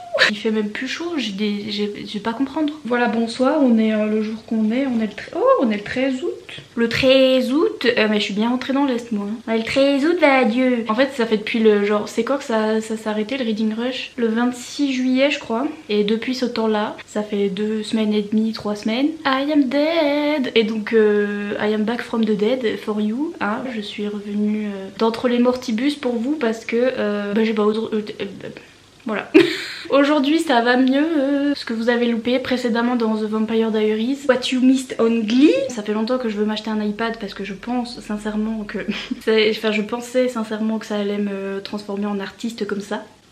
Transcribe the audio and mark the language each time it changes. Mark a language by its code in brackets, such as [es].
[fr] Il fait même plus chaud, je vais pas comprendre. Voilà, bonsoir, on est le jour qu'on est, on est le 13 août. Le 13 août, mais je suis bien rentrée dans l'Est moi. Ouais, le 13 août, bah adieu. En fait ça fait depuis le genre, c'est quand que ça s'est arrêté le Reading Rush? Le 26 juillet je crois. Et depuis ce temps là, ça fait 2 semaines et demie, 3 semaines. [en] I am dead. [fr] Et donc [en] I am back from the dead for you. [fr] Hein, je suis revenue d'entre les mortibus pour vous parce que bah, j'ai pas autre... Voilà. Aujourd'hui ça va mieux, ce que vous avez loupé précédemment dans The Vampire Diaries. [en] What you missed on Glee. [fr] Ça fait longtemps que je veux m'acheter un iPad parce que je pense sincèrement que... Enfin je pensais sincèrement que ça allait me transformer en artiste comme ça.